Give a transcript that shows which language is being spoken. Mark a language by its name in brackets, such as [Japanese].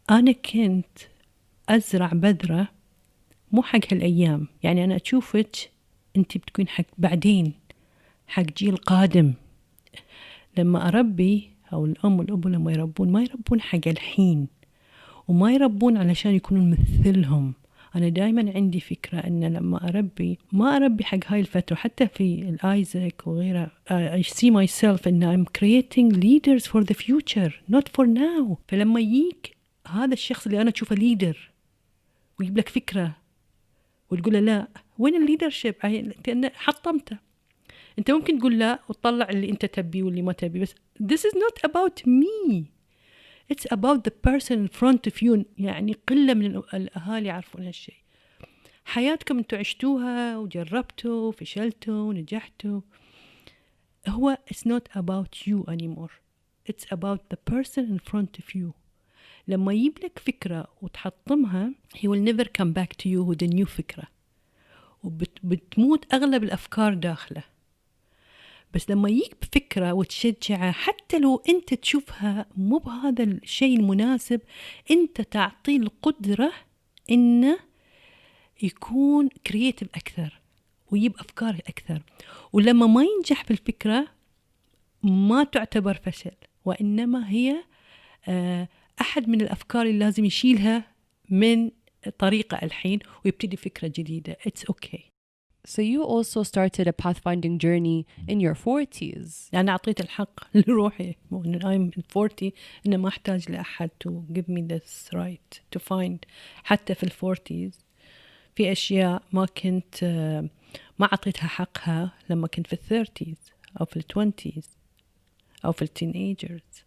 [Arabic] أنا كنت أزرع بذرة مو حق هالأيام، يعني أنا أشوفك أنت بتكون حق بعدين، حق جيل قادم. لما أربي أو الأم والأب لما يربون ما يربون حق الحين، وما يربون علشان يكونون مثلهم. أنا دائما عندي فكرة أن لما أربي ما أربي حق هاي الفترة. حتى في الآيزاك وغيره [English] I see myself [Arabic] أن [English] I'm creating leaders for the future not for now. [Arabic] فلما يجيك هذا الشخص اللي أنا أشوفه leader ويجيب لك فكرة وتقول له لا، وين الليدرشيب؟ أنت حطمته. أنت ممكن تقول لا وتطلع اللي أنت تبي واللي ما تبي، بس [English] this is not about me. It's about the person in front of you. [Arabic] يعني قلة من الأهالي يعرفون هالشيء. حياتكم أنتوا عشتوها وجربتوا وفشلتوا ونجحتوا. [English] هو it's not about you anymore. It's about the person in front of you. [Arabic] لما يجيب لك فكرة وتحطمها [English] he will never come back to you with a new [Arabic] فكرة، وبتموت أغلب الأفكار داخله. بس لما يجيك بفكرة وتشجعها حتى لو أنت تشوفها مو بهذا الشيء المناسب، أنت تعطيه القدرة إنه يكون كرياتيف أكثر ويجيب أفكار أكثر. ولما ما ينجح بالفكرة ما تعتبر فشل، وإنما هي أحد من الأفكار اللي لازم يشيلها من طريقة الحين ويبتدي فكرة جديدة. [English] It's okay. So you also started a pathfinding journey in your 40s. [Arabic] أنا أعطيت الحق لروحي [English] when I'm 40 [Arabic] إن ما أحتاج لأحد [English] to give me this right to find. [Arabic] حتى في 40s في أشياء ما ما أعطيتها حقها لما كنت في الثيرتيز أو في التوينتيز أو في التينيجرز.